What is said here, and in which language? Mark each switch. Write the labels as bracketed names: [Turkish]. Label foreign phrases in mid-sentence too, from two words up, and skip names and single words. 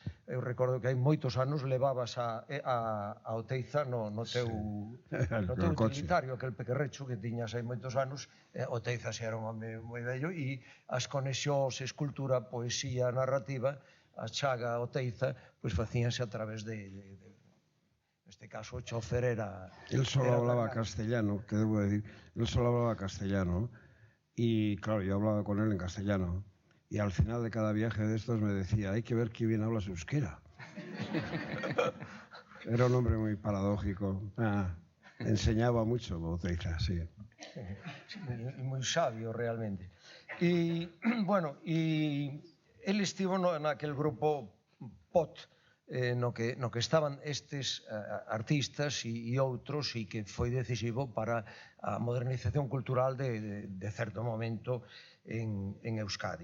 [Galician] Eu recordo que hai moitos anos levabas a Oteiza no teu utilitario, aquel pequerrecho que tiñas hai moitos anos. Oteiza xa era un home moi bello e as conexións, escultura, poesía, narrativa, Atxaga, Oteiza, pois facíanse a través neste caso o chofer era... [Spanish] Él solo hablaba castellano, que debo decir, él solo hablaba castellano. Y claro, yo hablaba con él en castellano. Y al final de cada viaje de estos me decía, hay que ver qué bien hablas euskera. Era un hombre muy paradójico. Enseñaba mucho Boteiza, sí. [Galician] Moi sabio, realmente. E, bueno, e ele estivo naquel grupo POT, no que estaban estes artistas e outros, e que foi decisivo para a modernización cultural de certo momento en Euskadi.